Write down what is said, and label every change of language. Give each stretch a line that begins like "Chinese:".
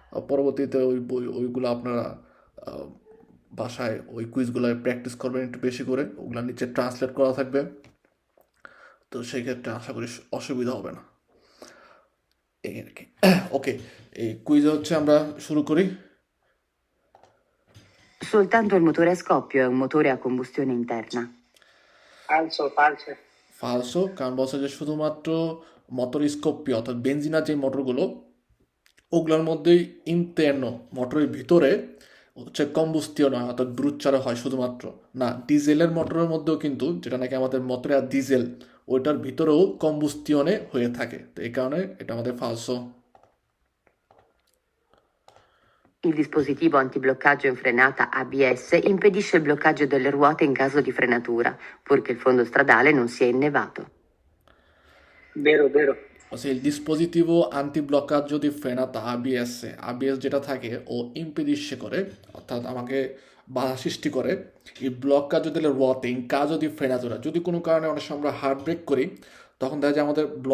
Bangla: পরবর্তীতে ওইগুলো আপনারা আহ, বাসায় ওই কুইজগুলো প্র্যাকটিস করবেন একটু বেশি করে, ওগুলো নিচে ট্রান্সলেট করা থাকবে। তো সেই ক্ষেত্রে আশা করি অসুবিধা হবে না, এই আর কি। ওকে, এই কুইজ হচ্ছে আমরা শুরু করি।
Italian: Soltanto il motore a scoppio è un motore a combustione interna. ফালসো ফালসো।
Bangla: ফালসো, কারণ বলছে যে শুধুমাত্র মোটর স্কোপি অর্থাৎ বেনজিনার যে মোটরগুলো ওগুলোর মধ্যেই ইন্টারনো, মোটরের ভিতরে হচ্ছে কম্বুস্তীয় নয়, অর্থাৎ ব্রুচ্চারা হয় শুধুমাত্র। না, ডিজেলের মোটরের মধ্যেও কিন্তু, যেটা নাকি আমাদের মোটরে আর ডিজেল, ওইটার ভিতরেও কম্বুস্তিয়নে হয়ে থাকে। তো এই কারণে এটা আমাদের ফালসো।
Italian: Il dispositivo antibloccaggio in frenata ABS impedisce il bloccaggio delle ruote in caso di frenatura, purché il fondo stradale non sia innevato. Vero, vero।
Bangla: বলছে
Italian: il dispositivo antibloccaggio di frenata ABS ABS
Bangla: যেটা থাকে ও impedisce করে অর্থাৎ আমাকে বাধা সৃষ্টি করে
Italian: il bloccaggio delle ruote in caso di frenatura
Bangla: যদি কোনো কারণে অনেক সময় আমরা হার্ড ব্রেক করি তখন দেখা যায় আমাদের